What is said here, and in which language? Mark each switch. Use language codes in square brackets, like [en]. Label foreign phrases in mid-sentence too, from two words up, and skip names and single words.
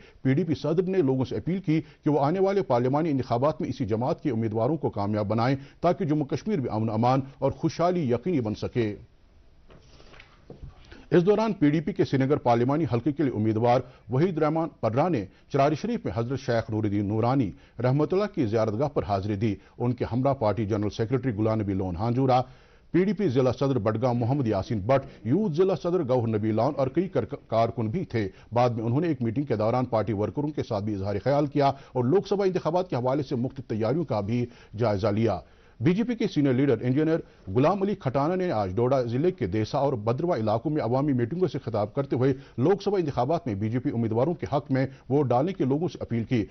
[ur] پی ڈی پی صدر نے لوگوں سے اپیل کی کہ وہ آنے والے پارلیمانی انتخابات میں اسی جماعت کے امیدواروں کو کامیاب بنائیں تاکہ جموں کشمیر میں امن امان اور خوشحالی یقینی بن سکے۔ اس دوران پی ڈی پی کے سری نگر پارلیمانی حلقے کے لیے امیدوار وحید رحمان پرہ نے چراری شریف میں حضرت شیخ نور الدین نورانی رحمۃ اللہ کی زیارتگاہ پر حاضری دی۔ ان کے ہمراہ پارٹی جنرل سیکرٹری غلام نبی لون ہانجورہ، پی ڈی پی ضلع صدر بڈگام محمد یاسین بٹ، یوتھ ضلع صدر گوہر نبی لون اور کئی کارکن بھی تھے۔ بعد میں انہوں نے ایک میٹنگ کے دوران پارٹی ورکروں کے ساتھ بھی اظہار خیال کیا اور لوک سبھا انتخابات کے حوالے سے مختلف تیاریوں کا بھی جائزہ لیا۔ بی جے پی کے سینئر لیڈر انجینئر غلام علی کھٹانہ نے آج ڈوڈا ضلع کے دیسا اور بدروا علاقوں میں عوامی میٹنگوں سے خطاب کرتے ہوئے لوک سبھا انتخابات میں بی جے پی امیدواروں کے حق میں ووٹ ڈالنے کے لوگوں سے اپیل کی۔